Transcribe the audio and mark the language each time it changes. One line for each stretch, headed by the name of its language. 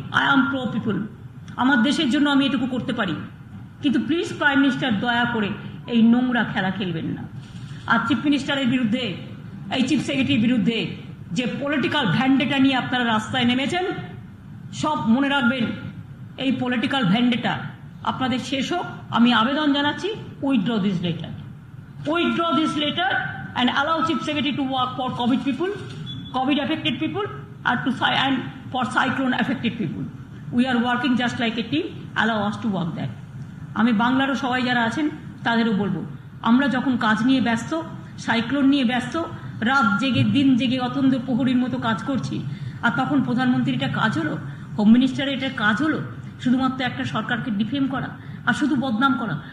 English: I am pro people,
Bangla: আমার দেশের জন্য আমি এটুকু করতে পারি। কিন্তু প্লিজ প্রাইম মিনিস্টার দয়া করে এই নোংরা খেলা খেলবেন না। আর চিফ মিনিস্টারের বিরুদ্ধে, এই চিফ সেক্রেটারির বিরুদ্ধে যে পলিটিক্যাল ভ্যান্ডেটা নিয়ে আপনারা রাস্তায় নেমেছেন, সব মনে রাখবেন, এই পলিটিক্যাল ভ্যান্ডেটা আপনাদের শেষ হোক। আমি আবেদন জানাচ্ছি,
English: Withdraw this letter, withdraw this letter and allow Chief Secretary to work for COVID people, COVID affected people, and for cyclone affected people. We are working just like a team, allow us to work that.
Bangla: আমি বাংলারও সবাই যারা আছেন তাদেরও বলবো, আমরা যখন কাজ নিয়ে ব্যস্ত, সাইক্লোন নিয়ে ব্যস্ত, রাত জেগে দিন জেগে অতন্দ্র প্রহরীর মতো কাজ করছি, আর তখন প্রধানমন্ত্রীর এটা কাজ হলো, হোম মিনিস্টারের এটা কাজ হলো শুধুমাত্র একটা সরকারকে ডিফেম করা আর শুধু বদনাম করা।